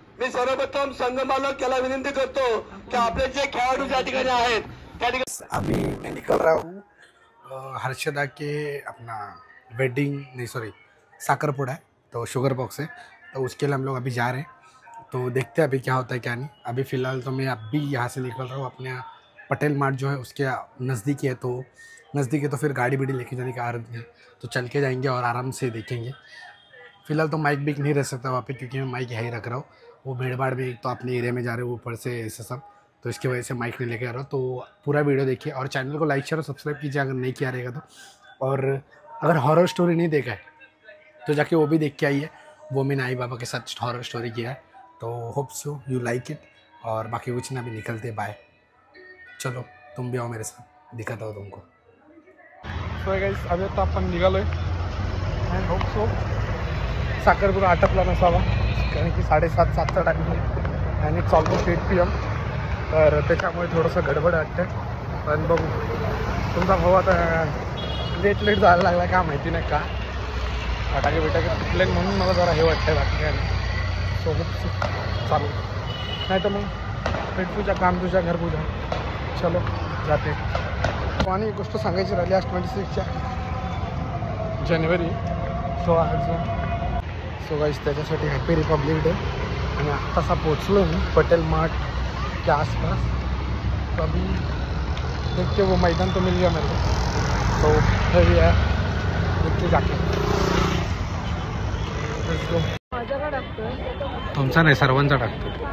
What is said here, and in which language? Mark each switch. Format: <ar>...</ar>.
<mr>मी सर्वप्रथम संघ मालक याला विनंती करतो की आपले जे खेळाडू त्या ठिकाणी आहेत त्या ठिकाणी</mr> <hi>अभी मैं निकल रहा हूँ हर्षदा के अपना वेडिंग नहीं सॉरी साकरपुड़ा है. तो शुगर बॉक्स है. तो उसके लिए हम लोग अभी जा रहे हैं. तो देखते हैं अभी क्या होता है क्या नहीं. अभी फ़िलहाल तो मैं अभी यहाँ से निकल रहा हूँ. अपने पटेल मार्ट जो है उसके नज़दीकी है. तो नज़दीक है तो फिर गाड़ी बीड़ी लेके जाने की आदत नहीं. तो चल के जाएंगे और आराम से देखेंगे. फ़िलहाल तो माइक बिक नहीं रह सकता वहाँ पे क्योंकि मैं माइक यहीं रख रहा हूँ. वो भीड़ भाड़ में एक तो अपने एरिया में जा रहे हो ऊपर से ऐसे सब. तो इसकी वजह से माइक नहीं लेके आ रहा हूँ. तो पूरा वीडियो देखिए और चैनल को लाइक शेयर और सब्सक्राइब कीजिए अगर नहीं किया रहेगा तो. और अगर हॉरर स्टोरी नहीं देखा है तो जाके वो भी देख के आइए. वो मैंने आई बाबा के साथ हॉरर स्टोरी किया है. तो</hi> <en>Hope so you like it.</en> <hi>और बाकी कुछ ना. अभी निकलते बाय. चलो तुम भी आओ मेरे साथ. दिखाता हो तुमको.</hi> <en>so guys</en> <mr>अभी आता आपण निघालोय.</mr> <en>and hope so</en> <mr>साखरपुडा आटपला नसावा कारण की 7:30-7चा टाईम आहे आणि ऑलमोस्ट 8 PM. तर त्याच्यामुळे थोडंसं गडबड वाटतं. पण बघू. तुमचा भाऊ आता लेट जायला लागला का माहिती नाही का. फटाके बिटाके तुटले म्हणून मला जरा हे वाटतं. बाकी काय नाही. सोबत चालू नाही तर मग पेट पूजा काम तुझ्या घर पूजा. चलो जाते. आणि एक गोष्ट सांगायची राहिली आज 26च्या जानेवारी.</mr> <en>so guys</en> <mr>त्याच्यासाठी</mr> <en>Happy republic day.</en> <mr>आणि आत्तासा पोचलो मी पटेल मार्ट</mr> <hi>के आसपास. तो अभी देखते वो मैदान तो मिल गया मेरे को, तो है है देखते जाके.</hi> <mr>तुमचा नाही सर्वांचा टाकतो.</mr>